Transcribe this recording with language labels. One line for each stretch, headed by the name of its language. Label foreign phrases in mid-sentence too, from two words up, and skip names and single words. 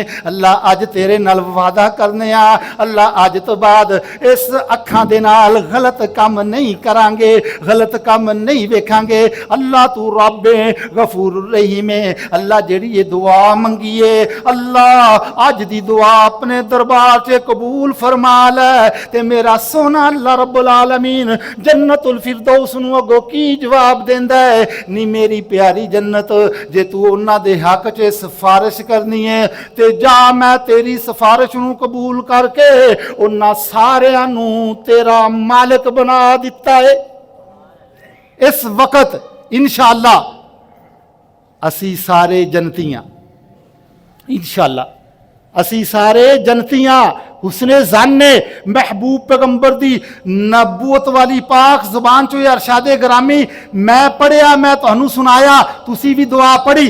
Punjabi: اللہ اج تیرے نال وعدہ کرنے آں، اللہ اج توں بعد اس اکھاں دے نال غلط کم نہیں کراں گے، غلط کم نہیں ویکھاں گے. اللہ تو رب غفور رحیم ہے۔ اللہ جیہڑی اے دعا منگیے. اللہ اج دی دعا اپنے دربار چ قبول فرما لے. تے میرا سوہنا اللہ رب العالمین جنت الفردوس نوں اگوں کی جواب دیندا ہے، نی میری پیاری جنت جے توں اوہناں دے حق چ سفارش کرنی ہے تے جا میں تیری سفارش نوں قبول کر کے اوہناں ساریاں نوں تیرا مالک بنا دتا ہے. اس وقت ان شاء اللہ اسی سارے جنتیاں، ان شاء اللہ اسی سارے جنتیاں حسن زانے محبوب پیغمبر دی نبوت والی پاک زبان چوں ارشاد گرامی میں پڑھیا، میں تہانوں سنایا، تسی بھی دعا پڑھی.